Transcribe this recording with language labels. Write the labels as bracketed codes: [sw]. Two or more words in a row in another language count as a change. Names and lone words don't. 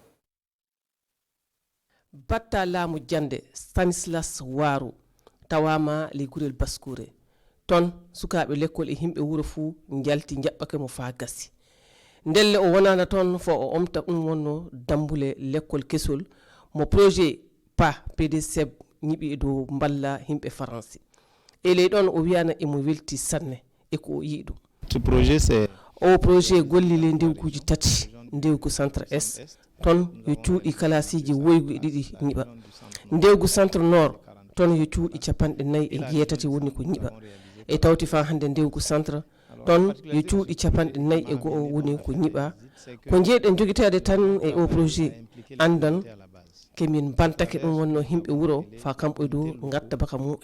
[ff] batta laamu jande Stanislas Waro tawama ley gurel Baskure ton sukaɓe l'école e himɓe wuuro fuu jalti jaɓɓake mo fa gassi ndelle o wonana ton fo o omta ɗum wonno dambule l'école kesol mo projet PDC ñiɓi e dow balla himɓe français e ley ɗon o wiyana emo welti sanne e ko o yii ɗum [fr] ce projet c'est [ff] o projet golli le ndewguji 3 ndewgu centre est ton yo cuuɗi kalasiji woygu e ɗiɗi ñiɓa ndewgu centre nord ton yo cuuɗi 4 woni ko ñiɓa e tawti fa hande ndewgu centre ton yo cuuɗi 41 woni ko ñiɓa ko jeeɗen joguitede tan e o projet andan kemin bantake ɗum wonno himɓe wuuro fa kamɓe dow gatta baka mumen